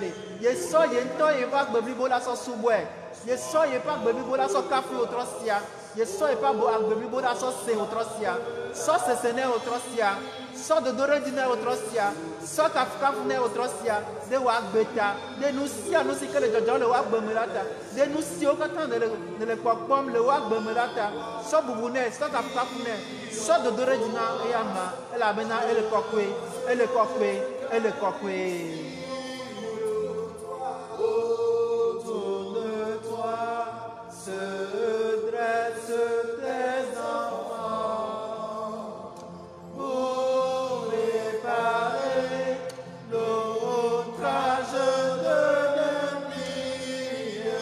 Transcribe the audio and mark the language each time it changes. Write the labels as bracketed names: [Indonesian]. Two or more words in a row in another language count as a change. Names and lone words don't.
[Ewe] ɖe yesɔ ye ŋutɔ ye ƒe agbe blibo la sɔ subɔe, yesɔ ye ƒe agbe blibo la sɔ kafi wotrɔ sia, yesɔ ye ƒe agbe blibo la sɔ se wotrɔ sia, sɔ sese nɛ wotrɔ sia, sɔ dodo ɖe dzi nɛ wotrɔ sia, sɔ kafukafu nɛ wotrɔ sia, ɖe wɔ agbe ta, ɖe nu sia nu si ke le dzɔdzɔm le wɔ agbe me la ta, ɖe nu siwo katã ne le kpɔkpɔm le wɔ agbe me la ta, sɔ bubu nɛ, sɔ kafukafu nɛ, sɔ dodo ɖe dzi na eya ma, elabena ele kɔkɔe, ele kɔkɔe, ele kɔkɔe. [French] Autour de toi se dressent tes enfants pour réparer l'outrage de l'ennemi.